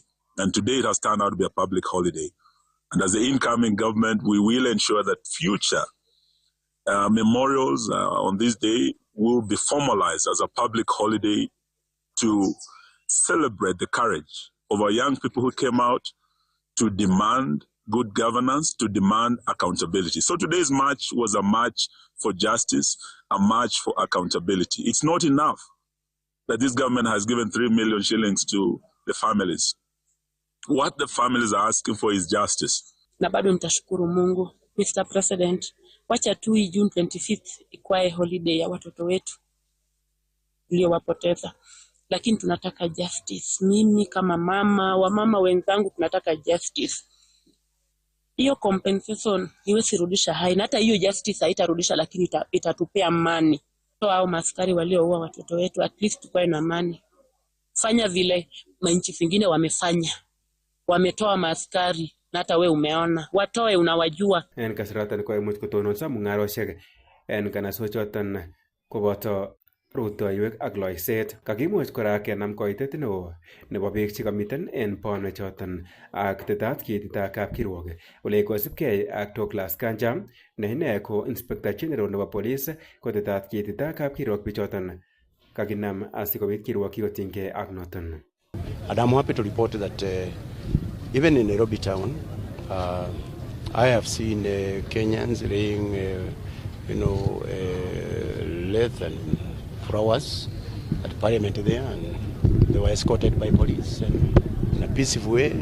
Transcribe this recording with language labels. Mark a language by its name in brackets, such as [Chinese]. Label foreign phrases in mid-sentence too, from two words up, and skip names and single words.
[English] And today it has turned out to be a public holiday. And as the incoming government, we will ensure that future memorials on this day will be formalized as a public holiday to celebrate the courage of our young people who came out to demand good governance, to demand accountability. So today's march was a march for justice, a march for accountability. It's not enough that this government has given 3 million shillings to the families. What the families are asking for is justice. [Swahili] na bado nitashukuru Mungu. [English] Mr. [Swahili] President, wacha tu June 25th ikuwe holiday ya watoto wetu wapoteza, lakini tunataka justice. Mimi kama mama wenzangu tunataka justice. Hiyo compensation iwezi rudisha hai, na hata hiyo justice haitarudisha, lakini itatupea amani. So hao maskari walioua watoto wetu, [English] at least [Swahili] tukae na amani. Fanya vile manchi vingine wamefanya, wametoa maskari, na hata we umeona watoe, unawajua. [Kalenjin] En kasaratan ko imuch kotononso mung'aroshek en kanaswechoton koboto rutoiwek ak loiset. Kakimuch kora kenam koitet neo nebo biik chekamiten en bonwechoton ak tetat kiitita kapkirwok ole kosipkei ak Douglas Kanja ne ine ko [English] Inspector General [Kalenjin] nebo Police ko tetat kiitita kapkirwok bichoton kakinam asikobit kirwokyi kotinygei ak noton. [English] And I'm happy to report that even in Nairobi town, I have seen Kenyans laying, less than 4 hours at Parliament there, and they were escorted by police in a peaceful way.